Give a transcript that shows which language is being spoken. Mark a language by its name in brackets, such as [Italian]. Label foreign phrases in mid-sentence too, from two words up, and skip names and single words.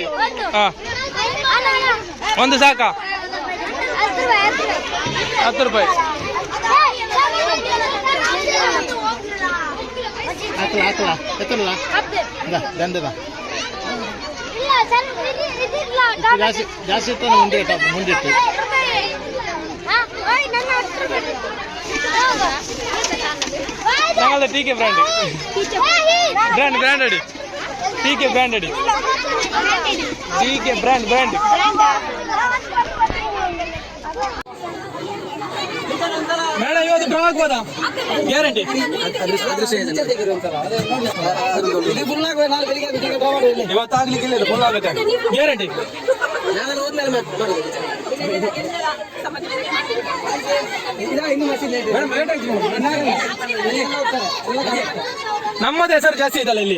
[Kannada] ಹಾ, ಒಂದು ಸಾಕಾ? 10 ರೂಪಾಯಿ. ಜಾಸ್ತಿ ಮುಂದಿಟ್ಟು [Malayalam] ഞങ്ങളുടെ ടി കെ ബ്രാൻഡ് അടി ടി കെ ബ്രാൻഡ് അടി ടി കെ ബ്രാൻഡ് [Kannada] ಮೇಡಮ್ ಇವತ್ತು ಡ್ರಾ ಆಗ್ಬೋದಾ? ಗ್ಯಾರಂಟಿ. ಇವತ್ತು ಆಗ್ಲಿಕ್ಕಿಲ್ಲ, ಇದು ಫುಲ್ ಆಗುತ್ತೆ ಗ್ಯಾರಂಟಿ. ನಮ್ಮದು ಹೆಸರು ಜಾಸ್ತಿ ಇದಲ್ಲ ಇಲ್ಲಿ.